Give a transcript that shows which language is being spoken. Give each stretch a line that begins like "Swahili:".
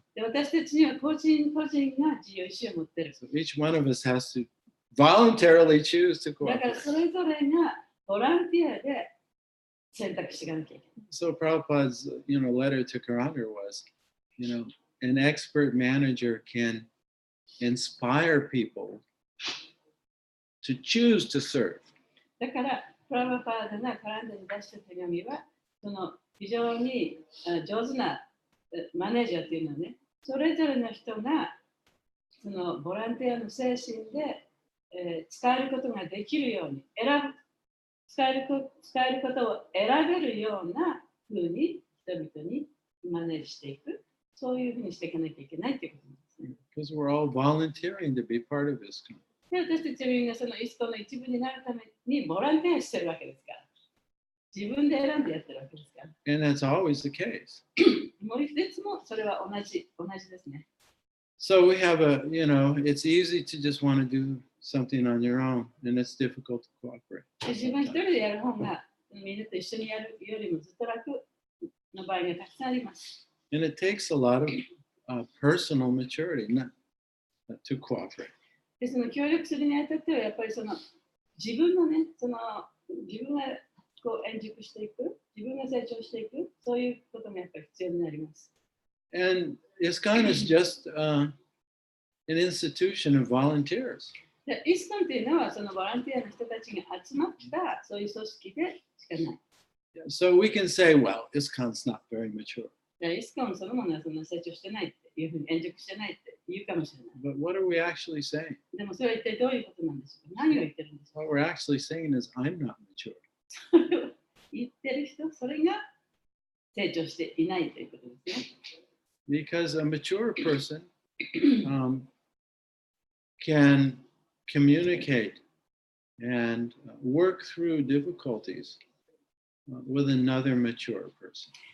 Japanese: で、私たちには個人個人が自由意志を持っている。
English: So each one of us has to voluntarily choose to
Japanese: だから
English: cooperate.
Japanese: それぞれがボランティアで選択していかなきゃいけない。
English: So Prabhupada's, letter to Karandar was, an expert manager can inspire people to choose to serve.
Japanese: だから、プラバパードがカランダに出した手紙は、その非常に上手なマネージャーっていうのはね、それぞれの人がそのボランティアの精神で、使えることができるように使えることを選べるようなふうに人々にマネージしていく、そういうふうにしていかなきゃいけないということなんですね。
English: Because we're all volunteering to be part of this.
Japanese: で、私たちみんなそのイスコの一部になるためにボランティアしてるわけですから。自分で選んでやってるわけですから。
English: And that's always the case.
Japanese: もういつもそれは同じですね。
English: So we have it's easy to just want to do something on your own, and it's difficult to cooperate.
Japanese: 自分一人でやる方がみんなと一緒にやるよりもずっと楽の場合がたくさんあります。
English: And it takes a lot of personal maturity not to cooperate.
Japanese: で、その協力するにあたっては、やっぱりその自分のね、その自分がこう円熟していく、自分が成長していく、そういうことがやっぱり必要になります。
English: And ISKCON is just an institution of volunteers.
Japanese: で、イスコンっていうのはそのボランティアの人たちが集まったそういう組織でしかない。
English: So we can say, well, ISKCON's not very mature.
Japanese: イスコンそのものはそんな成長してないっていうふうに円熟してないって言うかもしれない。
English: But what are we actually saying?
Japanese: でもそれは一体どういうことなんでしょうか。何を言ってるんでしょう
English: What we're actually saying is, I'm not mature.
Japanese: か。言ってる人、それが成長していないということですね。
English: Because a mature person can communicate and work through difficulties with another mature person.